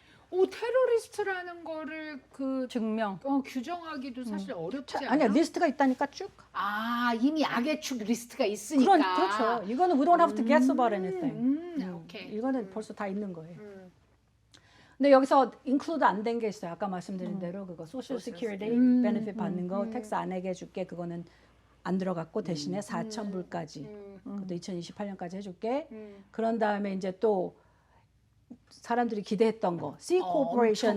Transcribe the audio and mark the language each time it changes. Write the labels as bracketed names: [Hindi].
[Korean] 오 테러리스트라는 거를 그 증명. 규정하기도 사실 어렵지 않아요? 아니야 리스트가 있다니까 쭉. 아 이미 악의 축 리스트가 있으니까. 그렇죠. 이거는 [English] we don't have to guess about anything. [Korean] 오케이. 이거는 벌써 다 있는 거예요. 근데 여기서 include 안 된 게 있어요. 아까 말씀드린 대로 그거 social security benefit 받는 거 텍스 안 내게 해줄게. 그거는 안 들어갔고 대신에 4,000불까지. 그것도 2028년까지 해줄게. 그런 다음에 이제 또 사람들이 기대했던 거 C corporation